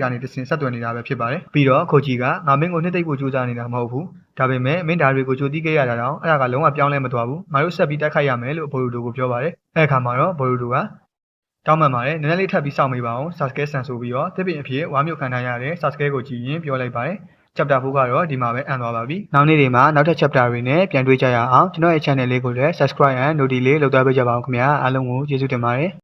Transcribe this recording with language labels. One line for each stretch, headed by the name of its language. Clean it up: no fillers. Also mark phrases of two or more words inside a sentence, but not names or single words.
Burmese: ကနေတဆင်ဆက်သွယ်နေတာပဲဖြစ်ပါတယ်ပြီးတော့ခိုဂျီကငါမင်းကိုနှစ်သိမ့်ဖို့ကြိုးစားနေတာမဟုတ်ဘူးဒါပေမဲ့မင်းဓာတ်တွေကိုကြိုသိခဲ့ရတာတော့အဲ့ဒါကလုံးဝပြောင်းလဲမသွားဘူးငါတို့ဆက်ပြီးတိုက်ခိုက်ရမယ်လို့ဘိုရူတိုကိုပြောပါတယ်အဲ့အခါမှာတော့ဘိုရူတိုကတောင်းပန်ပါတယ်နည်းနည်းလေးထပ်ပြီးစောင့်မိပါအောင်ဆာစကဲဆန်ဆိုပြီးတော့တစ်ပင်အဖြစ်ဝါမျိုးခံထားရတဲ့ဆာစကဲကိုကြည့်ရင်ပြောလိုက်ပါတယ်chapter 4ကတော့ဒီမှာပဲအန်သွားပါပြီ။နောက်နေ့တွေမှာနောက်ထပ် chapter တွေနဲ့ပြန်တွေ့ကြရအောင်ကျွန်တော်ရဲ့ channel လေးကိုလည်း
English: subscribe and notification
Burmese: လေးလုပ်သွားပေးကြပါဦးခင်ဗျာအားလုံးကိုကျေးဇူးတင်ပါတယ်။